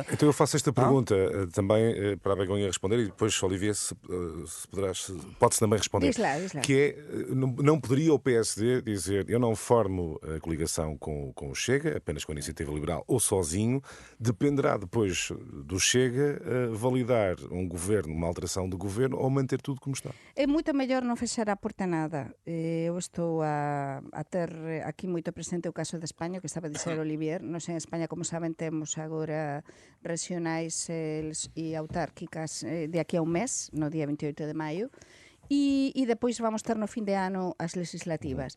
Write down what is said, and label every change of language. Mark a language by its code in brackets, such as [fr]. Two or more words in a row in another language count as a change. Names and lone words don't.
[pt] Então eu faço esta pergunta também para a Begonha responder, e depois, Olivier, pode-se também responder. Diz lá. Que é, não poderia o PSD dizer eu não formo a coligação com o Chega, apenas com a Iniciativa Liberal ou sozinho, dependerá depois do Chega validar um governo, uma alteração do governo, ou manter tudo como está. [gl] É moito mellor non fechar a porta nada. Eu estou a ter aquí moito presente o caso de España, que estaba a dizer Olivier. Nos en España, como saben, temos agora regionais e autárquicas de aquí a un mes, no día 28 de maio. E depois vamos ter no fin de ano as legislativas.